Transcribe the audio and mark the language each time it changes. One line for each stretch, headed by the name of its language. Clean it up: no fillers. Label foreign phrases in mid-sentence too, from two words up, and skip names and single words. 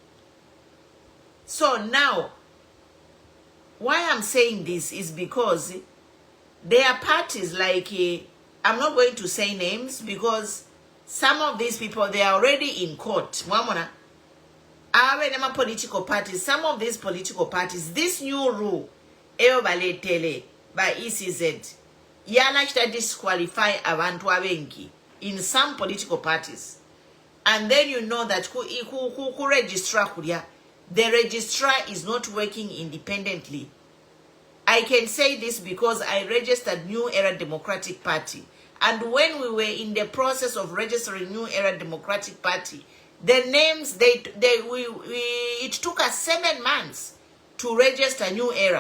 English: So now, why I'm saying this is because there are parties like, I'm not going to say names because some of these people, they are already in court. Mwamona, political parties, some of these political parties, this new rule, by ECZ, yalashita disqualify
Bemba: abantu abengi
English: in some political parties. And then you know that who registrar kuria, the registrar is not working independently. I can say this because I registered New Era Democratic Party. And when we were in the process of registering New Era Democratic Party, The names, it took us 7 months to register New Era.